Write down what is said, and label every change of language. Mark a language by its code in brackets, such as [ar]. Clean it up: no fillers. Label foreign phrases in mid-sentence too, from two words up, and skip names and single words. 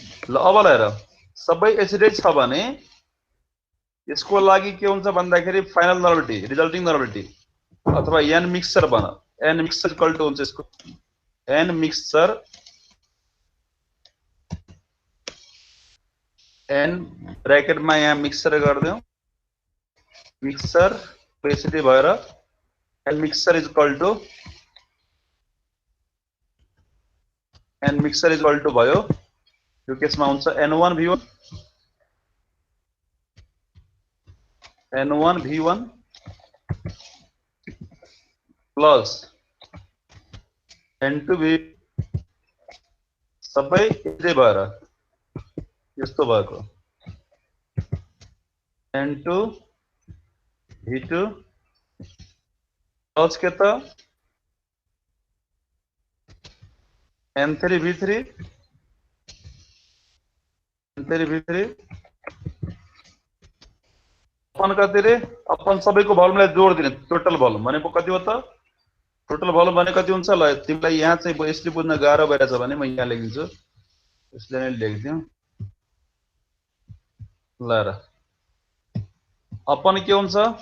[ne] ल अब हेर सबै एसिड छ भने यसको लागि के हुन्छ भन्दाखेरि [en] final normality resulting normality [ne] अथवा [en] N mixture one N mixture equal to [ne] हुन्छ यसको [en] N mixture [ne] एन ब्रैकेटमा यहाँ मिक्सचर गरिदिउँ मिक्सचर यसरी भएर [en] N mixture is equal to N mixture is equal to [ne] भयो यो केसमा हुन्छ n1 v1 n1 v1 प्लस n2 v सबै यसै भएर यस्तो भएको n2 v2 प्लस के त n3 v3 n3 v3 अपन कति रे अपन सबैको भोल्युमलाई जोड दिने [en] total volume [ne] भनेको कति हो त [en] total volume [ne] भने कति हुन्छ ल तिमीलाई यहाँ चाहिँ यसले बुझ्न गाह्रो भइरहेछ भने म यहाँ लेखिदिन्छु यसले नै लेखिदिउँ ल र अपन के हुन्छ